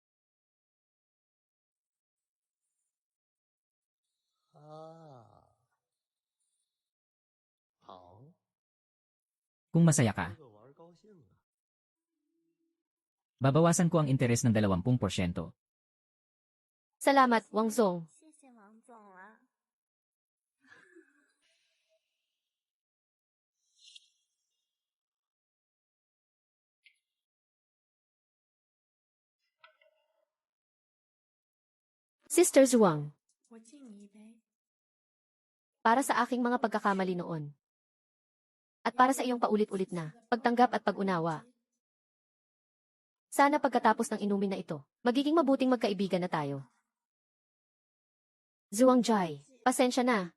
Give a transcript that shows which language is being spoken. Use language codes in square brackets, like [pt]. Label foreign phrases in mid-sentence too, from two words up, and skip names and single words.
[tl] Kung masaya ka, babawasan ko ang interes ng 20%. Salamat, Wang Zong. [zh] 谢谢王总了。 [tl] Sister Zhuang, [zh] 我敬你一杯。 [tl] para sa aking mga pagkakamali noon. At para sa iyong paulit-ulit na pagtanggap at pag-unawa. Sana pagkatapos ng inumin na ito, magiging mabuting magkaibigan na tayo. Zhuang Jai, pasensya na.